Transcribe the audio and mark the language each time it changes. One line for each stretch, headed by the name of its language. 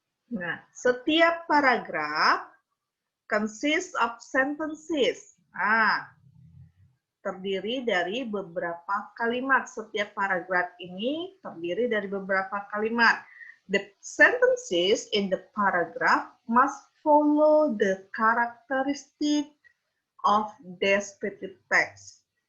Indonesian: Nah, setiap paragraf
English: consists of sentences.
Indonesian: Terdiri dari beberapa kalimat. Setiap paragraf ini terdiri dari beberapa kalimat.
English: The sentences in the paragraph must follow the characteristic of descriptive text.